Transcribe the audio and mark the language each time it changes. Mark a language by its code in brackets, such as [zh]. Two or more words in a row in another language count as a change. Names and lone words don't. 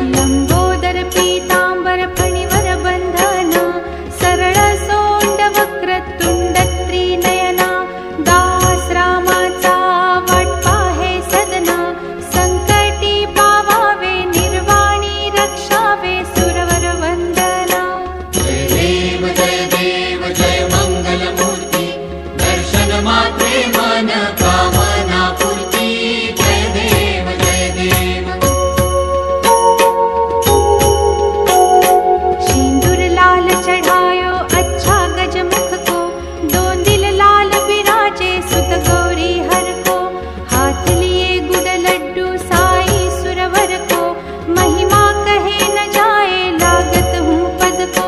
[mr] लंबोदर पीतांबर फणिवर बंधन, सरळ सोंड वक्र तुंड त्रिनयना, दास रामाचा वाट पाहे सदना, संकटी पावावे निर्वाणी रक्षावे सुरवर वंदना। जय देव जय देव जय मंगल मूर्ती, दर्शन मात्रे मन कामना पूर्ती। जय देव जय देव। [hi] सिंदूर लाल चढ़ायो अच्छा गजमुख को, दो दिल लाल विराजे सुत गौरी हर को, हाथ लिए गुड़ लड्डू साई सुरवर को, महिमा कहे न जाए लागत हूँ पद को।